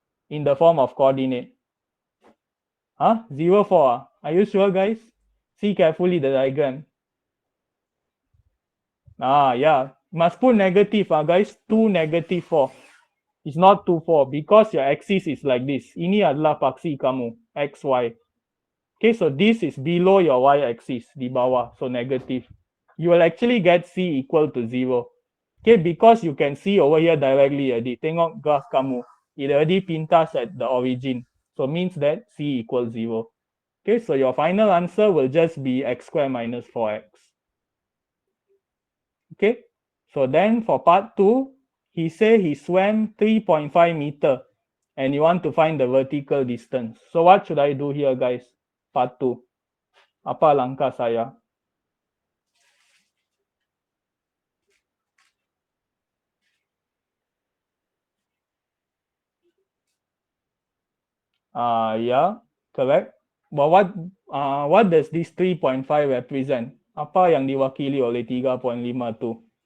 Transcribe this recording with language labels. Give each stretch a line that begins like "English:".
English: In the form of coordinate. Huh? 0, 4. Are you sure, guys? See carefully the diagram. Yeah. Must put negative, guys. 2, negative 4. It's not 2, 4 because your axis is like this.
Malay: Ini adalah paksi kamu, x, y.
English: Okay, so this is below your y-axis,
Malay: di bawah,
English: so negative. You will actually get C equal to 0. Okay, because you can see over here directly,
Malay: tengok graph kamu.
English: It already pintas at the origin. So means that C equals 0. Okay, so your final answer will just be x squared minus 4x. Okay, so then for part 2, he say he swam 3.5 meter and you want to find the vertical distance. So what should I do here, guys? Part 2.
Malay: Apa langkah saya?
English: Yeah, correct. But what does this 3.5 represent?
Malay: Apa yang diwakili oleh 3.5 tu?